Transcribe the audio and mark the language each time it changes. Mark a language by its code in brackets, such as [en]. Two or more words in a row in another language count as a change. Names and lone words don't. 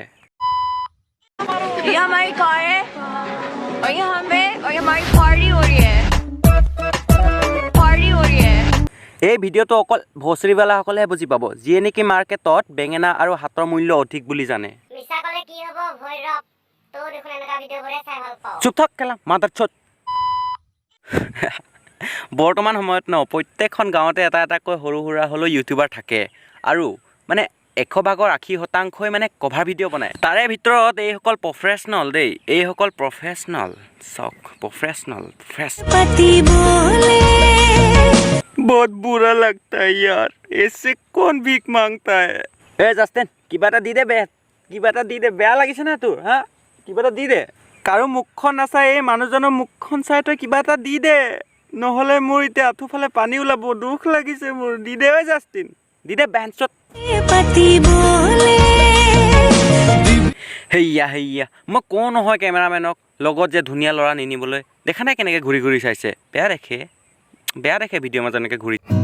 [hi] ये हमारी कार है और ये हमारी पार्टी हो रही है [as] এই ভিডিঅ'টো অকল ভোচৰিৱালাসকলেহে বুজি পাব যিয়ে নেকি মাৰ্কেটত বেঙেনা আৰু হাতৰ মূল্য অধিক বুলি জানে চুপ থাক কেলা মাদাৰচোদ বৰ্তমান সময়ত ন প্ৰত্যেকখন গাঁৱতে এটা এটাকৈ সৰু সুৰা হ'লেও ইউটিউবাৰ থাকে আৰু মানে 100% মানে কভাৰ ভিডিঅ' বনায় তাৰে ভিতৰত এইসকল প্ৰফেচনেল দেই এইসকল প্ৰফেচনেল চক প্ৰফেচনেল [hi] बहुत बुरा लगता है यार ऐसे कौन भीख मांगता है ए जस्टिन [as] किबा এটা দি দে বে কিবা এটা দি দে বেয়া লাগিছে না তোৰ হা কিবা এটা দি দে কাৰো মুখখন নাচাই এই মানুহজনৰ মুখখন চাই তই কিবা এটা দি দে নহলে মোৰ এতিয়া আঠুফালে পানী ওলাব দুখ লাগিছে মোৰ দি দে ঐ জাস্টিন দি দে বেঞ্চত হেইয়া মই কোন নহয় কেমেৰামেনক লগত যে ধুনীয়া ল'ৰা নিনিবলৈ দেখা নাই কেনেকৈ ঘূৰি ঘূৰি চাইছে বেয়া দেখে ভিডিঅ' মাজত এনেকৈ ঘূৰি